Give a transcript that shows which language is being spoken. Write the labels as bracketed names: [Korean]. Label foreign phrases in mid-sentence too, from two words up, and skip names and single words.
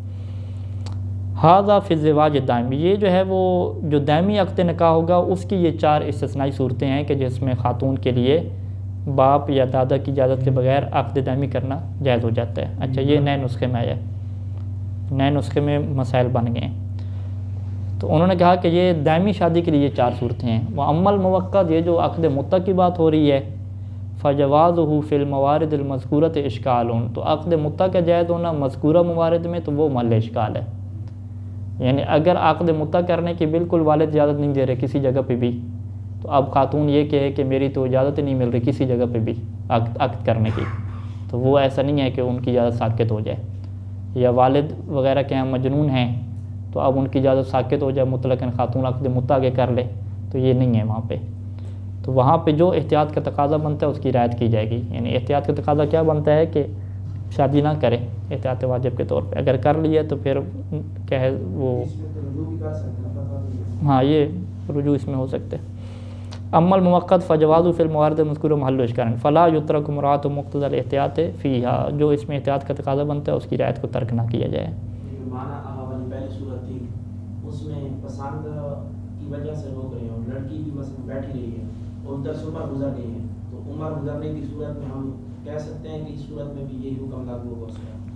[Arabic] هذا في الزواج الدائم, [Urdu] یہ جو ہے وہ جو دائمی عقد نکاح ہوگا اس کی یہ 4 استثنائی صورتیں ہیں کہ جس میں خاتون کے لیے باپ یا دادا کی اجازت کے بغیر عقد دائمی کرنا جائز ہو جاتا ہے. اچھا، یہ نئے نسخے میں آیا، نئے نسخے میں مسائل بن گئے. تو انہوں نے کہا کہ یہ دائمی شادی کے لیے 4 صورتیں ہیں. [Arabic] وأما المؤقت, [Urdu] یہ جو عقد متعہ کی بات ہو رہی ہے, [Arabic] فجوازه في الموارد المذكورة إشكال, [Urdu] تو عقد متعہ کا جائز ہونا مذکورہ موارد میں تو وہ محل اشکال ہے. یعنی اگر عقد متعہ کرنے کی بالکل والد اجازت نہیں دے رہے کسی جگہ پہ بھی، تو اب خاتون یہ کہے کہ میری تو اجازت ہی نہیں مل رہی کسی جگہ پہ بھی عقد کرنے کی، تو وہ ایسا نہیں ہے کہ ان کی اجازت ساقط ہو جائے، یا والد وغیرہ کے یہاں مجنون ہیں تو اب ان کی اجازت ساقط ہو جائے، مطلقاً خاتون عقد متعہ آگے کر لے، تو یہ نہیں ہے وہاں پہ. تو وہاں پہ جو احتیاط کا تقاضا بنتا ہے اس کی رعایت کی جائے گی. یعنی احتیاط کا تقاضا کیا بنتا ہے کہ شادی نہ کریں احتیاط واجب کے طور پہ، اگر کر لیا تو پھر کیا ہے وہ، ہاں یہ رجوع اس میں ہو سکتے ہیں. [Arabic] وأما المؤقت فجوازه في الموارد المذكورة محل إشكال فلا يترك مراعاة مقتضى الاحتياط فيها, [Urdu] جو اس میں احتیاط کا تقاضا بنتا ہے اس کی رعایت کو ترک نہ کیا جائے. پہلی صورت تھی اس میں پسند کی وجہ سے روک رہے ہو، لڑکی بھی بس بیٹھی رہی ہے اور ادھر سے عمر گزر گئی ہے، تو عمر گزرنے کی صورت میں ہم کہہ سکتے ہیں کہ اس صورت میں بھی یہی حکم لاگو ہوگا?